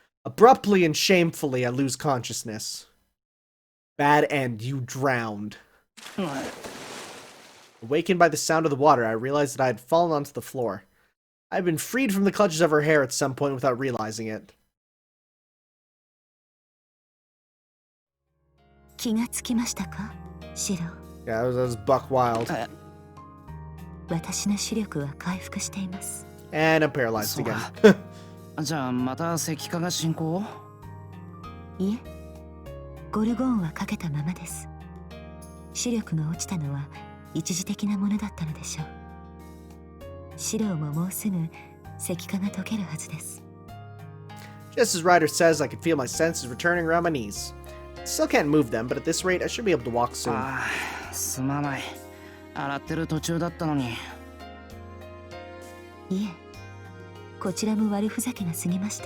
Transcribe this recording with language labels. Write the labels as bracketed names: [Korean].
[English] Abruptly and shamefully, I lose consciousness. Bad end, you drowned. Awakened by the sound of the water, I realized that I had fallen onto the floor. I had been freed from the clutches of her hair at some point without realizing it. [Japanese] 気がつきましたか、シロ。 [English] Yeah, that was buck wild. [Japanese] 私の視力は回復しています。 [English] And I'm paralyzed again. [Japanese] じゃあまた石化が進行？いえ、ゴルゴーンはかけたままです。視力が落ちたのは一時的なものだったのでしょう。シロももうすぐ石化が解けるはずです。 [English] Just as Ryder says, I can feel my senses returning around my knees. Still can't move them, but at this rate, I should be able to walk soon. [Japanese] ああ、すまない。洗ってる途中だったのに。いえ、こちらも悪ふざけが過ぎました。